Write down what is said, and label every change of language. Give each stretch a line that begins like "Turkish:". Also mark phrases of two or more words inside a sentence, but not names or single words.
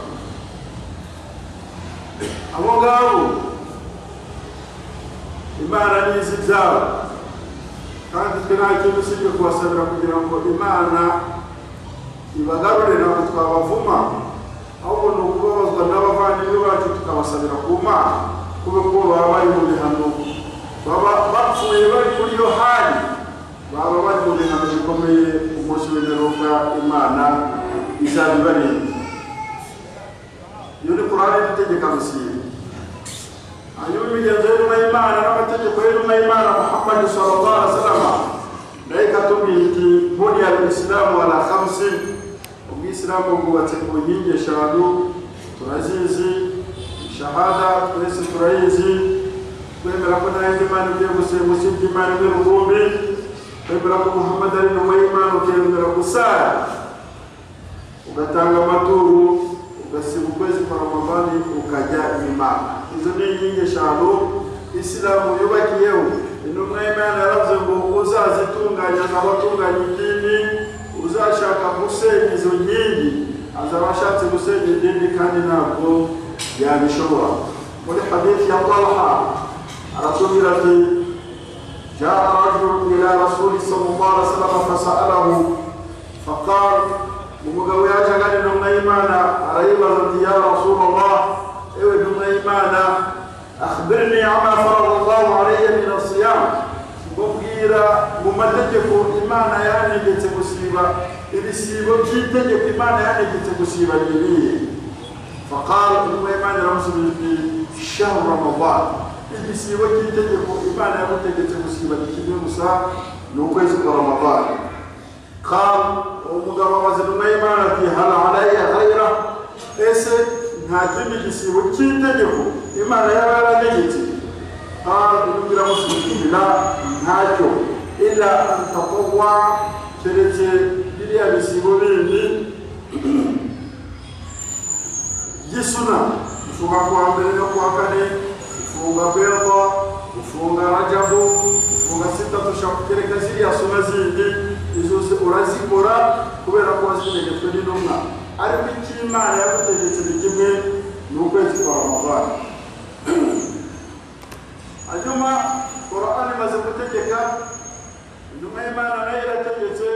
Kinyarwanda: abo ngabo Imana nizi byabo kandi twe nta kintu usibye kubasabira kugira ngo Imana ibagarure ntabwo twabavuma ahubwo ni ukubabazwa n'abavandimwe bacu tukabasabira ku Mana kubera ko baba bari mu bihano baba bapfuye bari muri yo hali baba bari mu bihano bikomeye umunsi w'imperuka Imana izabibarinda iyo ni Qur'ani itegeka gusiba hanyuma imigenzo y'intumwa y'Imana n'amategeko y'intumwa y'Imana Muhammad
Arabic: صلى الله عليه وسلم
Kinyarwanda: naika tubiti
Arabic: بني الإسلام على خمس
Kinyarwanda: ubwisilamu bwubatse ku nkingi eshanu turazizi shahada twese turayizi kwemera ko nta yindi Mana ugiye gusenga usibye Imana imwe rukumbi kwemera ko Muhammad ari intumwa y'Imana ukemera gusara ugatanga amaturo ugasiba ukwezi kwa Ramadhani ukajya Imana izo ni inkingi eshanu Isilamu yubakiyeho intumwa y'Imana yaravuze ngo uzazitunganya abatunganya idini uzashaka gusenya izo nkingi azaba ashatse gusenya idini kandi ntabwo yabishobora muri hadithi ya Talha aratubwira ati
Arabic: جاء رجل إلى رسول صلى الله عليه وسلم فسأله فقال
Kinyarwanda: umugabo yaje agana intumwa y'Imana arayibaza ati
Arabic: يا رسول الله
Kinyarwanda: ewe intumwa y'Imana
Arabic: أخبرني عما فرض الله علي من الصيام
Kinyarwanda: mubwira mu mategeko Imana yanegetse gusiba ibisibo by'itegeko Imana yanegetse gusiba nibiye faqala intumwa y'Imana ramusubiza
Arabic: شهر رمضان
Kinyarwanda: ibisibo by'itegeko Imana yamutegetse gusiba kimwe gusa ni ukwezi kwa Ramadan qala umugabo abaza intumwa y'Imana ati
Arabic: هل علي غير
Kinyarwanda: ese nta kindi gisibo cy'itegeko Imana yaranegetse intumwa musubiza ntacyo
Arabic: إلا أن تطوع
Kinyarwanda: keretse biriya bisibo bindi gisuna ufunga kwa mbere no kwa kane ufunga berdwa ufunga Rajabu ufunga sita tushakukereka ziriya suna zindi izo urazikora kubera ko wazitegetswe n'intumwa ariko icyo Imana yagutegetse ni kimwe ni ukwezi kwa Ramadhani hanyuma Qur'ani imaze gutegeka intumwa y'Imana nayo irategeka